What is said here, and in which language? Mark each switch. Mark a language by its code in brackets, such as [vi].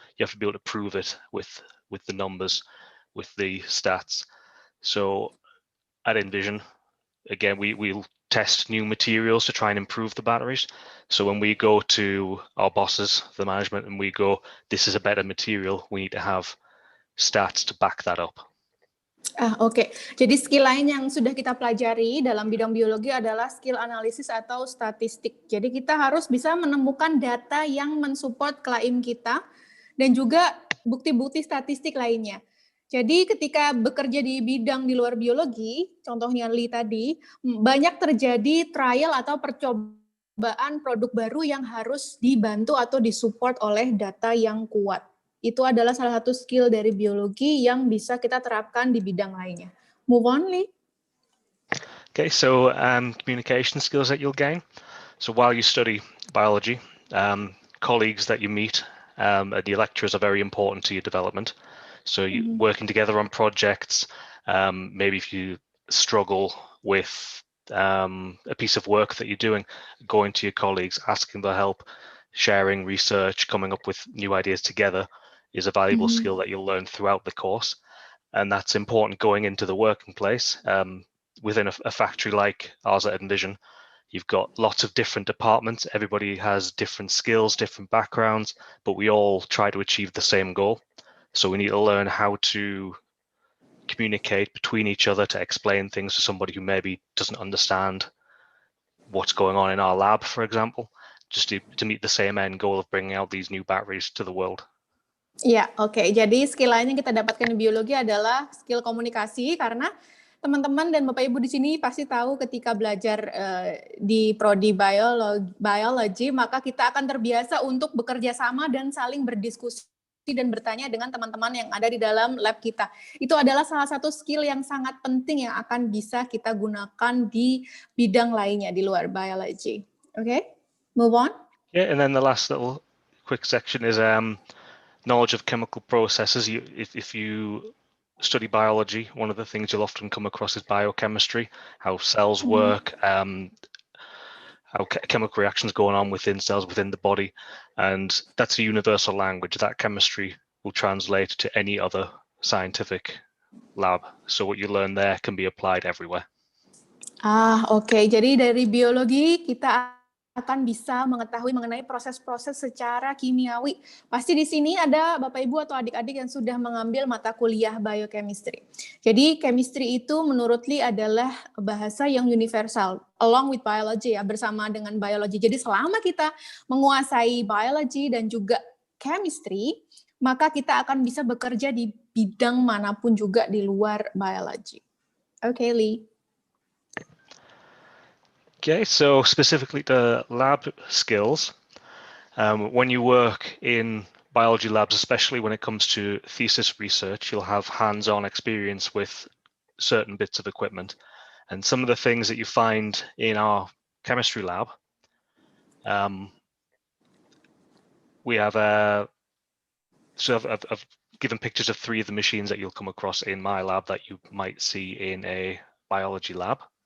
[en] You have to be able to prove it with the numbers, with the stats. So at Envision, again, we'll test new materials to try and improve the batteries. So when we go to our bosses, the management, and we go, this is a better material, we need to have stats to back that up. [id] Oke. Jadi skill lain yang sudah kita pelajari dalam bidang biologi adalah skill analisis atau statistik. Jadi kita harus bisa menemukan data yang mensupport klaim kita dan juga bukti-bukti statistik lainnya. Jadi ketika bekerja di bidang di luar biologi, contohnya Lee tadi, banyak terjadi trial atau percobaan produk baru yang harus dibantu atau disupport oleh data yang kuat. Itu adalah salah satu skill dari biologi yang bisa kita terapkan di bidang lainnya. [en] Move on, Lee. Okay, so communication skills that you'll gain. So while you study biology, colleagues that you meet and your lecturers are very important to your development. So you working together on projects, maybe if you struggle with a piece of work that you're doing, going to your colleagues, asking for help, sharing research, coming up with new ideas together is a valuable skill that you'll learn throughout the course. And that's important going into the working place. Within a factory like ours at Envision, you've got lots of different departments. Everybody has different skills, different backgrounds, but we all try to achieve the same goal. So we need to learn how to communicate between each other, to explain things to somebody who maybe doesn't understand what's going on in our lab, for example, just to meet the same end goal of bringing out these new batteries to the world. [id] Ya, oke. Jadi skill lain yang kita dapatkan di biologi adalah skill komunikasi, karena teman-teman dan Bapak Ibu di sini pasti tahu ketika belajar di prodi biology, maka kita akan terbiasa untuk bekerja sama dan saling berdiskusi dan bertanya dengan teman-teman yang ada di dalam lab kita. Itu adalah salah satu skill yang sangat penting yang akan bisa kita gunakan di bidang lainnya di luar biology. [en] Okay, move on. Yeah, and then the last little quick section is knowledge of chemical processes. If you study biology, one of the things you'll often come across is biochemistry, how cells work, how chemical reactions going on within cells, within the body. And that's a universal language. That chemistry will translate to any other scientific lab. So what you learn there can be applied everywhere. [id] Oke. Jadi dari biologi kita akan bisa mengetahui mengenai proses-proses secara kimiawi. Pasti di sini ada Bapak Ibu atau adik-adik yang sudah mengambil mata kuliah biochemistry. Jadi chemistry itu menurut Lee adalah bahasa yang universal, [en] along with biology [id] ya, bersama dengan biology. Jadi selama kita menguasai biology dan juga chemistry, maka kita akan bisa bekerja di bidang manapun juga di luar biology. [en] Okay, Lee. Okay, so specifically to lab skills, when you work in biology labs, especially when it comes to thesis research, you'll have hands-on experience with certain bits of equipment. And some of the things that you find in our chemistry lab, we have I've given pictures of 3 of the machines that you'll come across in my lab that you might see in a biology lab.